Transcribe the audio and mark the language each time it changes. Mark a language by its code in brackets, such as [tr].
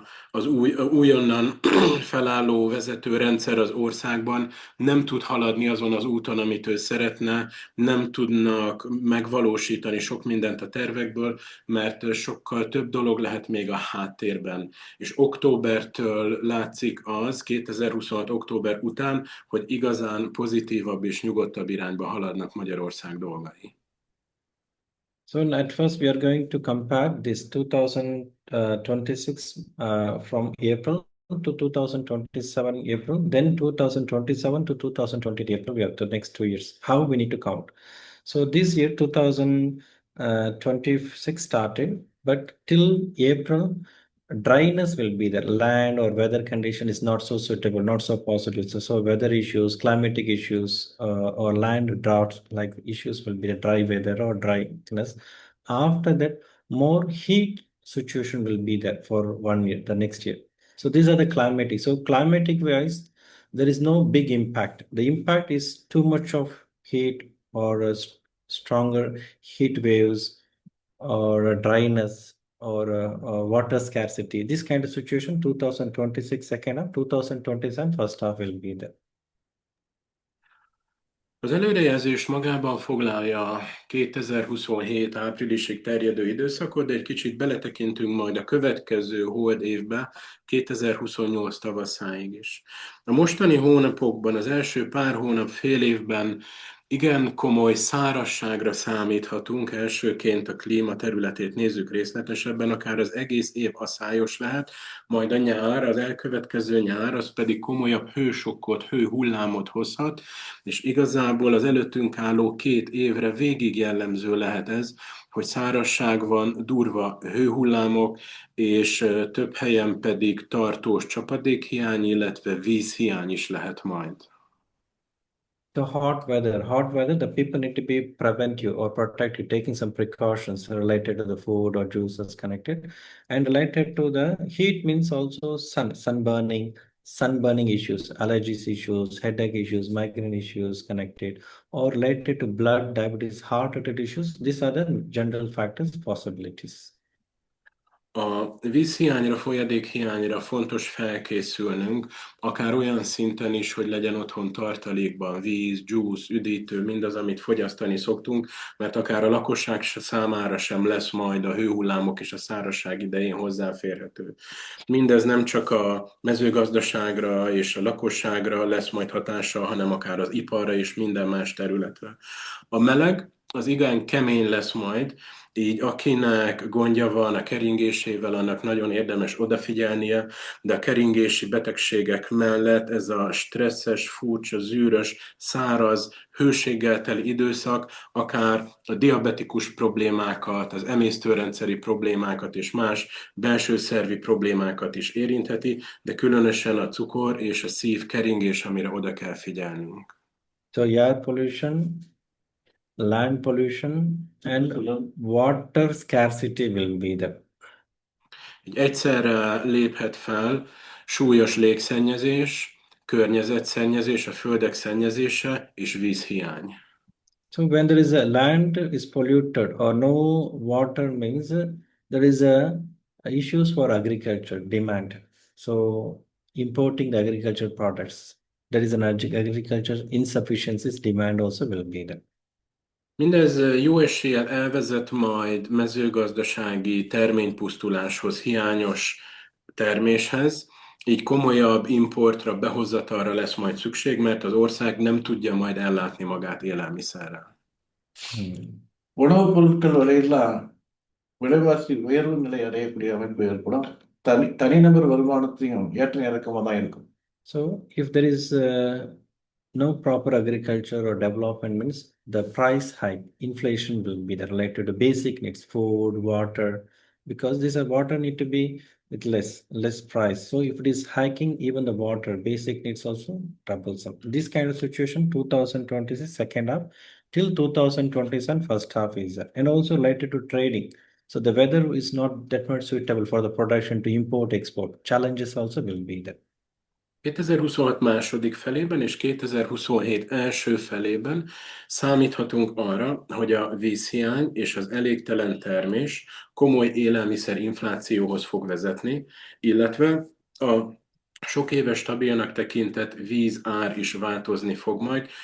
[hu] az újonnan felálló vezetőrendszer az országban nem tud haladni azon az úton, amit ő szeretne, nem tudnak megvalósítani sok mindent a tervekből, mert sokkal több dolog lehet még a háttérben. És októbertől látszik az, 2026. október után, hogy igazán pozitívabb és nyugodtabb irányba haladnak Magyarország dolgai. [en] So at first we are going to compare this 2026 from April to 2027 April, then 2027 to 2028 April, we have the next 2 years, how we need to count. So this year 2026 started, but till April, dryness will be there. Land or weather condition is not so suitable, not so positive. So weather issues, climatic issues, or land drought like issues will be the dry weather or dryness. After that, more heat situation will be there for 1 year, the next year. So these are the climatic. So climatic wise, there is no big impact. The impact is too much of heat or stronger heat waves or dryness or water scarcity. This kind of situation, 2026 second half, 2027 first half will be there. [hu] Az előrejelzés magában foglalja a 2027 áprilisig terjedő időszakot, de egy kicsit beletekintünk majd a következő hold évbe, 2028 tavaszáig is. A mostani hónapokban, az első pár hónap, fél évben igen komoly szárazságra számíthatunk. Elsőként a klíma területét nézzük részletesebben, akár az egész év aszályos lehet, majd a nyár, az elkövetkező nyár, az pedig komolyabb hősokkot, hőhullámot hozhat, és igazából az előttünk álló 2 évre végig jellemző lehet ez, hogy szárazság van, durva hőhullámok, és több helyen pedig tartós csapadékhiány, illetve vízhiány is lehet majd. [en] The hot weather, the people need to be preventive or protective, taking some precautions related to the food or juices connected. And related to the heat means also sunburning issues, allergies issues, headache issues, migraine issues connected, or related to blood, diabetes, heart attack issues. These are the general factors, possibilities. [hu] A vízhiányra, folyadékhiányra fontos felkészülnünk, akár olyan szinten is, hogy legyen otthon tartalékban víz, juice, üdítő, mindaz, amit fogyasztani szoktunk, mert akár a lakosság számára sem lesz majd a hőhullámok és a szárazság idején hozzáférhető. Mindez nem csak a mezőgazdaságra és a lakosságra lesz majd hatása, hanem akár az iparra és minden más területre. A meleg az igen kemény lesz majd, így akinek gondja van a keringésével, annak nagyon érdemes odafigyelnie, de a keringési betegségek mellett ez a stresszes, furcsa, zűrös, száraz, hőséggel teli időszak akár a diabetikus problémákat, az emésztőrendszeri problémákat és más belső szervi problémákat is érintheti, de különösen a cukor és a szív keringés, amire oda kell figyelnünk. [en] So air pollution land pollution and water scarcity will be there. [hu] Így egyszerre léphet fel súlyos légszennyezés, környezetszennyezés, a földek szennyezése és vízhiány. [en] So when there is a land is polluted or no water means there is a issues for agriculture demand. So importing the agriculture products, there is an agriculture insufficiencies demand also will be there. [hu] Mindez jó eséllyel elvezet majd mezőgazdasági terménypusztuláshoz, hiányos terméshez, így komolyabb importra, behozatalra lesz majd szükség, mert az ország nem tudja majd ellátni magát élelmiszerrel. [ta] உணவுப் பொருட்கள் விலையெல்லாம் விலைவாசி உயர்வு நிலை அடையக்கூடிய அமைப்பு ஏற்படும். தனிநபர் வருமானத்தையும் ஏற்ற இறக்கமாக தான் இருக்கும். [en] So if there is no proper agriculture or development means the price hike, inflation will be there related to basic needs, food, water, because these are water need to be with less price. So if it is hiking, even the water, basic needs also troublesome. This kind of situation, 2026 second half till 2027 first half is there. And also related to trading. So the weather is not that much suitable for the production to import, export. Challenges also will be there. [hu] 2026 második felében és 2027 első felében számíthatunk arra, hogy a vízhiány és az elégtelen termés komoly élelmiszerinflációhoz fog vezetni, illetve a sok éves stabilnak tekintett vízár is változni fog majd.